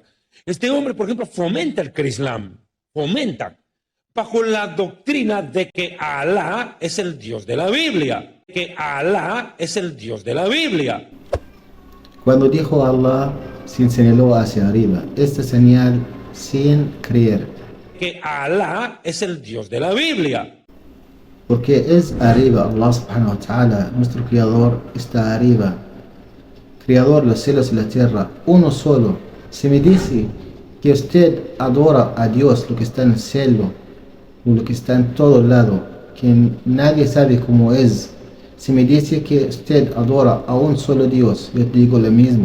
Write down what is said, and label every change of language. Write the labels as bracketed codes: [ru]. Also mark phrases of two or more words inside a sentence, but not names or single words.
[es] Este hombre, por ejemplo, fomenta el Crislam, bajo la doctrina de que Alá es el Dios de la Biblia, Cuando dijo Allah, se señaló hacia arriba, esta señal sin creer. Que Alá es el Dios de la Biblia. Porque es arriba, [ar] الله سبحانه وتعالى, [es] nuestro creador está arriba. Creador de los cielos y la tierra, uno solo. Si me dice que usted adora a Dios, lo que está en el cielo, o lo que está en todo lado, que nadie sabe cómo es. Si me dice que usted adora a un solo Dios, yo te digo lo mismo.